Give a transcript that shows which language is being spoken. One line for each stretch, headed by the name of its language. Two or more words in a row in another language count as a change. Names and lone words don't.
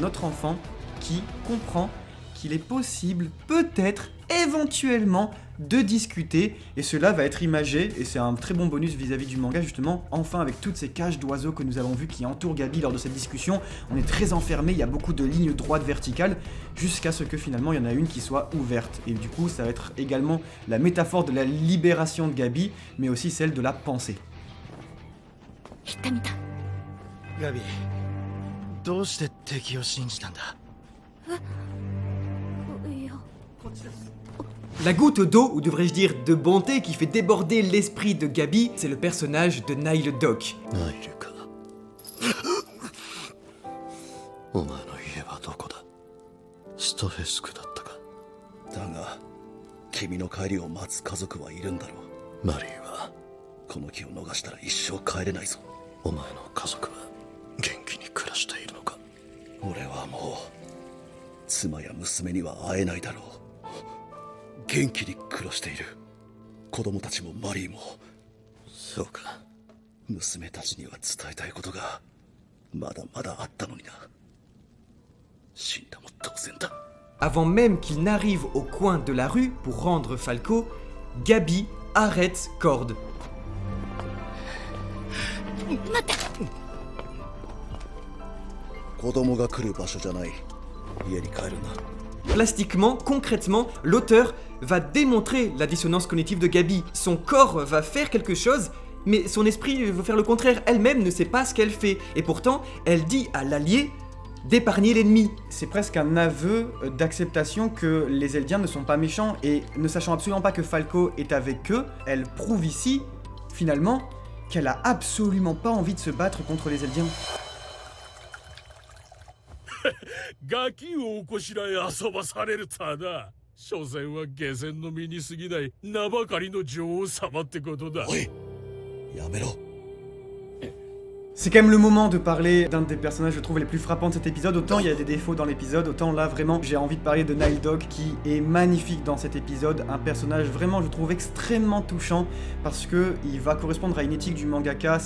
French: autre enfant qui comprend qu'il est possible, peut-être, éventuellement, de discuter, et cela va être imagé, et c'est un très bon bonus vis-à-vis du manga justement, enfin avec toutes ces cages d'oiseaux que nous avons vues qui entourent Gabi lors de cette discussion, on est très enfermé, il y a beaucoup de lignes droites verticales, jusqu'à ce que finalement il y en a une qui soit ouverte, et du coup ça va être également la métaphore de la libération de Gabi, mais aussi celle de la pensée.
Japanese: 行ってみた。ガビどうして敵を信じたんだ？いや、
French: La goutte d'eau, ou devrais-je dire de bonté, qui fait déborder l'esprit de Gabi, c'est le personnage de Nile Dock.
Japanese: ナイルかお前の家はどこだ？ストフェスクだったか。だが君の帰りを待つ家族はいるんだろう。マリーはこの気を逃したら一生帰れないぞ。お前の家族は元気に暮らしているのか？俺はもう妻や娘には会えないだろう。元気に暮らしている。子供たちもマリーも。そうか。娘たちには伝えたいことがまだまだあったのにな。死んだも当然だ。
French: Avant même qu'il n'arrive au coin de la rue pour rendre Falco, Gabi arrête Cord.
Japanese: 子供が来る場所じゃない。家に帰るんだ。
French: Plastiquement, concrètement, l'auteur va démontrer la dissonance cognitive de Gabi. Son corps va faire quelque chose, mais son esprit veut faire le contraire. Elle-même ne sait pas ce qu'elle fait. Et pourtant, elle dit à l'allié d'épargner l'ennemi. C'est presque un aveu d'acceptation que les Eldiens ne sont pas méchants, et ne sachant absolument pas que Falco est avec eux, elle prouve ici, finalement, qu'elle a absolument pas envie de se battre contre les Eldiens.
Japanese: ガキをおこしらえ遊ばされるとはな。所詮は下船の身に過ぎない名ばかりの女王様ってことだ。おい、やめろ。
French: C'est quand même le moment de parler d'un des personnages, je trouve, les plus frappants de cet épisode. Autant il y a des défauts dans l'épisode, autant là, vraiment, j'ai envie de parler de Nile Dock, qui est magnifique dans cet épisode. Un personnage vraiment, je trouve, extrêmement touchant, parce que il va correspondre à une éthique du mangaka.